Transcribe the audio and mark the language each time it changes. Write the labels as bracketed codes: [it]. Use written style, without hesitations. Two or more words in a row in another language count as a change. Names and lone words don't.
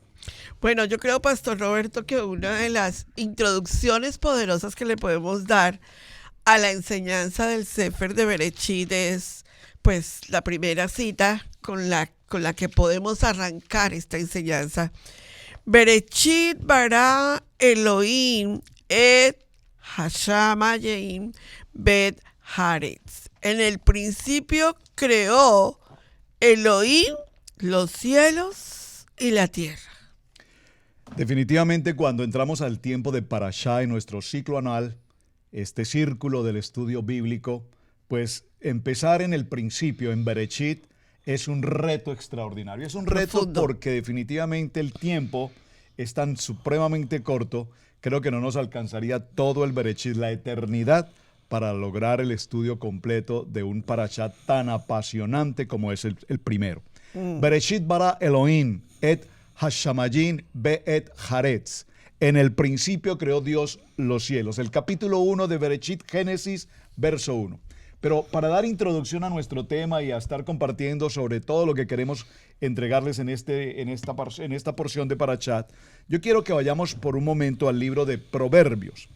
[es] Bueno, yo creo, Pastor Roberto, que una de las introducciones poderosas que le podemos dar a la enseñanza del Sefer de Berechit es, pues, la primera cita con la que podemos arrancar esta enseñanza. [he] בראשית ברא אלהים את השמים ואת הארץ. [es] En el principio creó Elohim los cielos y la tierra. Definitivamente, cuando entramos al tiempo de Parashá en nuestro ciclo anual, este círculo del estudio bíblico, pues empezar en el principio, en Berechit, es un reto extraordinario. Es un reto Profundo. porque definitivamente el tiempo es tan supremamente corto, creo que no nos alcanzaría todo el Berechit, la eternidad, para lograr el estudio completo de un parashá tan apasionante como es el primero. [he] בראשית ברא אלהים את השמים ואת הארץ. [es] En el principio creó Dios los cielos. El capítulo 1 de Berechit, Génesis, verso 1. Pero para dar introducción a nuestro tema y a estar compartiendo sobre todo lo que queremos entregarles en esta porción de Parashat, yo quiero que vayamos por un momento al libro de Proverbios.